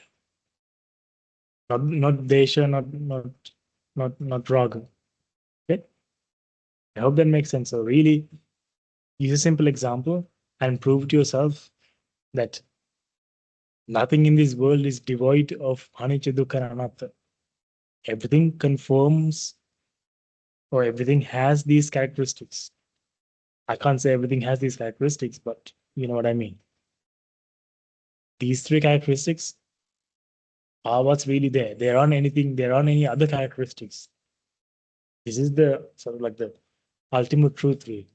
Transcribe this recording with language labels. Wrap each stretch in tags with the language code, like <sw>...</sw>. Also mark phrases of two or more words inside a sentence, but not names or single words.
<en>Not 𝗕𝗿, not raga. I hope that makes sense. So really use a simple example and prove to yourself that nothing in this world is devoid of</en> <pi>anicca, dukkha,</pi> <en>and anatta. Everything conforms, or everything has these characteristics. I can't say everything has these characteristics, but you know what I mean. These three characteristics are what's really there. There aren't any other characteristics. This is the sort of like the ultimate truth, really.</en>